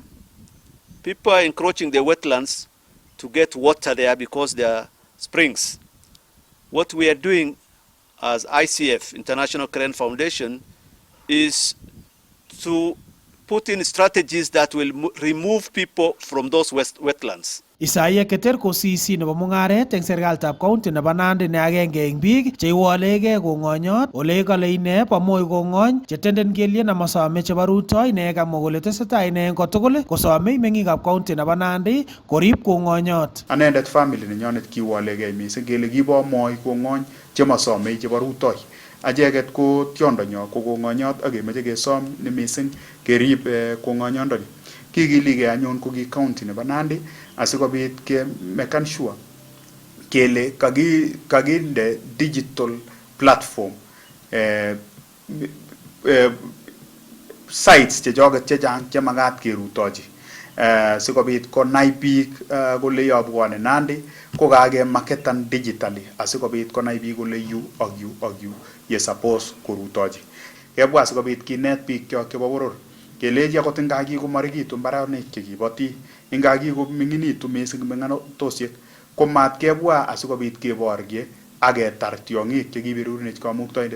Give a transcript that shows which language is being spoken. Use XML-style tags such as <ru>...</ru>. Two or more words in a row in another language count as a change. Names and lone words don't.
<en>People are encroaching the wetlands to get water there because there are springs. What we are doing as ICF, International Crane Foundation, is to put in strategies that will remove people from those wetlands.</en> <kln>Isaiah Keter ko CC nebo Mungaret eng serikalitab county nebo Nandi ne agenge eng biik cheiwolegei kongonyot ole kale ine pamoi kongony chetenden kelien amasome chebo rutoi ne kamwa kole tesetai ine kotugul kosome meng'ikab county nebo Nandi korib kongonyot. Anendet family nenyonet kiwolegei mising kele kibo moi kongony chemasome chebo rutoi. Acheget ko tiondonyo ko kongonyot ak kemeche kesom ne mising kerib kongonyondoni. Kikiligei anyun ko ki county nebo Nandi asikobit ke</kln> <en>make sure</en> <kln>kele kakinde</kln> <en>digital platform sites</en> <kln>chechoket chechang chemakat kerutochi sikobit konai biik kole yobwone Nandi ko kakemarketan digitally asikobit konai biik kole yu ak yu ak yu ye suppose korutochi. Kebwa sikobit kinet biik kyok chebo boror keleji akot ngakikomarikitu mbaronik chekiboti ngakikomining'itu mising meng'anotosiek ko mat kebwa asikobit keborye ak ketar tiong'ik chekiberurunech kamuktoindet.</kln>